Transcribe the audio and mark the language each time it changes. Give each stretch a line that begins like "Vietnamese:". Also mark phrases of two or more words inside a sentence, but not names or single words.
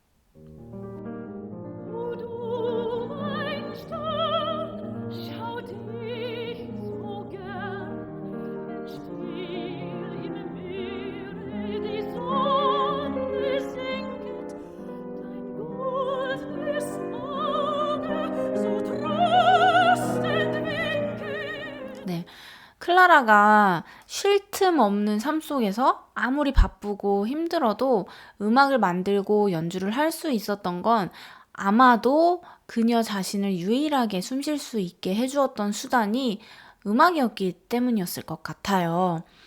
German: O du mein Stern, schau dich so gern, wenn still im Meere die Sonne sinket, dein goldenes Auge so tröstend winket.
Korean: 네, 클라라가 쉴 틈 없는 삶 속에서 아무리 바쁘고 힘들어도 음악을 만들고 연주를 할 수 있었던 건 아마도 그녀 자신을 유일하게 숨쉴 수 있게 해주었던 수단이 음악이었기 때문이었을 것 같아요.